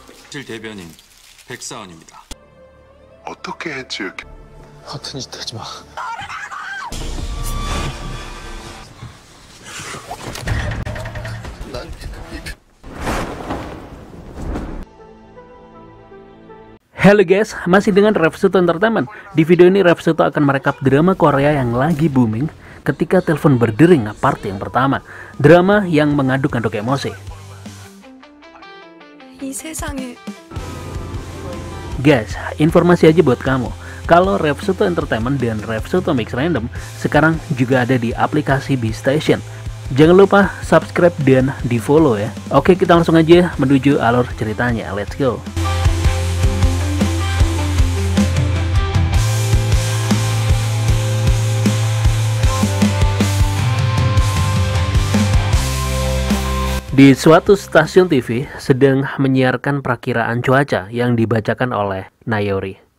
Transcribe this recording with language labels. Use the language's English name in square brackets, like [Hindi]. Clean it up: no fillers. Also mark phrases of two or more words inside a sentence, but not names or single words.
[Korean] 실 대변인 백사원입니다. 어떻게 했지? 허튼 짓 하지 마. [Indonesian] Halo guys, masih dengan Revsuto Entertainment. Di video ini Revsuto akan merekap drama Korea yang lagi booming ketika telepon berdering part yang pertama. Drama yang mengaduk-aduk emosi. [Korean] 이 세상에 [Indonesian] Guys, informasi aja buat kamu. Kalau Revsuto Entertainment dan Revsuto Mix Random sekarang juga ada di aplikasi BeStation. Jangan lupa subscribe dan di follow ya. Oke, kita langsung aja menuju alur ceritanya. [English] Let's go. [Indonesian] Di suatu stasiun TV sedang menyiarkan perakiraan cuaca yang dibacakan oleh Nayori.